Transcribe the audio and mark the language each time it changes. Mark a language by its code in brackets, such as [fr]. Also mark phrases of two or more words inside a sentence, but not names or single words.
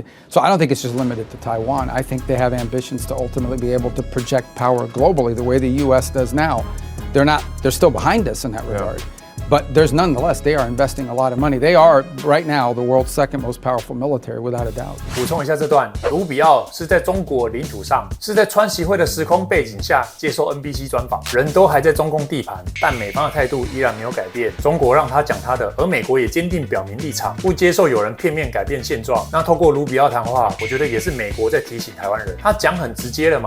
[en] So I don't think it's just limited to Taiwan. I think they have ambitions to ultimately be able to project power globally the way the U.S. does now. They're still behind us in that regard. But nonetheless, they are investing a lot of money. They are right now the world's second most powerful military, without a doubt. [zh] 補充一下這段，盧比奧是在中國領土上，是在川習會的時空背景下接受 NBC 專訪，人都還在中共地盤，但美方的態度依然沒有改變。中國讓他講他的，而美國也堅定表明立場，不接受有人片面改變現狀。那透過盧比奧談話，我覺得也是美國在提醒台灣人，他講很直接了嘛。